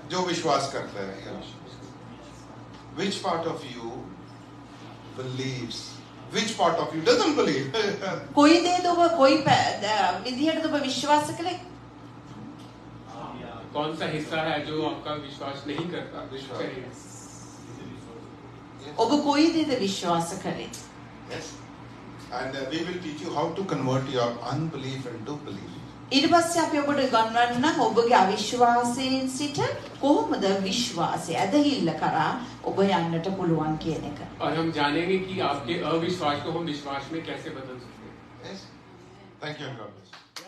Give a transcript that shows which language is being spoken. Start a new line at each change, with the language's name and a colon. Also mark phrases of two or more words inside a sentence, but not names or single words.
Hindi: जो विश्वास करता है,
English: you know. Which part of you believes which part of you doesn't believe?
Sinhala: කොයි දේද ඔබ කොයි විදිහටද ඔබ විශ්වාස කළේ?
Hindi: कौन सा हिस्सा है जो आपका विश्वास नहीं करता? विश्वास।
Sinhala: ඔබ කොයි දේද විශ්වාස කළේ?
English: Yes. And we will teach you how to convert your unbelief into belief.
Sinhala: ඊට පස්සේ අපි ඔබට ගන්වන්නම් ඔබගේ අවිශ්වාසයෙන් සිට කොහොමද විශ්වාසය ඇදහිල්ල කරා ඔබ යන්නට පුළුවන් කියන එක.
Hindi: और हम जानेंगे कि आपके अविश्वास को हम विश्वास में कैसे बदल सकते हैं.
English: Yes. Thank you and God bless.